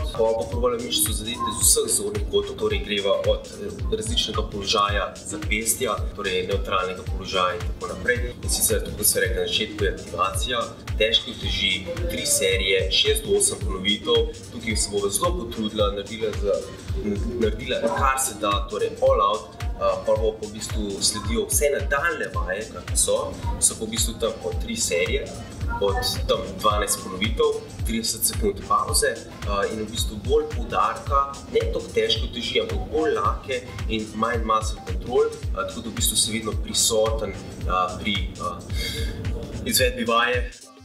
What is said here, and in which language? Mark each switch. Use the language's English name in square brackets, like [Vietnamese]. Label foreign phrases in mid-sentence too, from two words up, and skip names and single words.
[Slovenian] Bo probala mišico zadeti z vseh zornih kotov, torej greva od različnega položaja zapestja, torej nevtralnega položaja in tako naprej. In sicer, tako se reče, na začetku je aktivacija, težke uteži, 3 serije, 6 do 8 ponovitev. Tukaj se bo zelo potrudila, naredila kar se da, torej [English] all out. [Slovenian] Prvo pa v bistvu sledijo vse nadaljne vaje, kakor so pa v bistvu tam po 3 serije, od tam 12 ponovitev, 30 sekund pauze in v bistvu bolj poudarka, ne toliko težke uteži, ampak bolj lahke in [English] mind muscle control, [Slovenian] tako da v bistvu se vedno prisoten pri izvedbi vaje.